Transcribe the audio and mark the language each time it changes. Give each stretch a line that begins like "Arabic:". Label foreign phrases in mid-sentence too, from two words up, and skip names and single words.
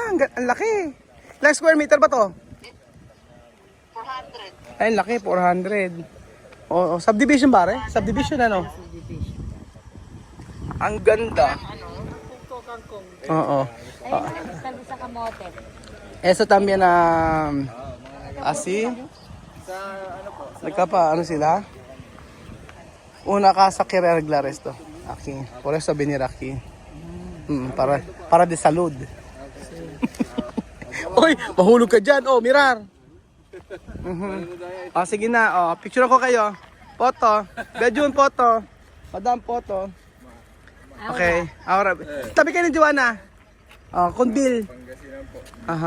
Filipino: Ang laki. Ilang square meter ba to? 400. Ay, ang laki. 400. Oh, subdivision ba, re? Subdivision, ano? Ang ganda. Oo. Ayun na, sabi sa kamote.
Spanish: Eso también así.
Filipino: Nagkapa, ano sila?
Spanish: Una casa quiere arreglar esto. Aquí. Por eso venir aquí. Para de salud.
Filipino: Uy, mahulog ka dyan. Oh, mirar. Oh, sige na. Oh, picture ko kayo. Photo.
English: Bejun, photo. Madam, photo. Okay.
Filipino: Ahora, tabi kayo ni Joanna. Oh, Kunbil. Aha.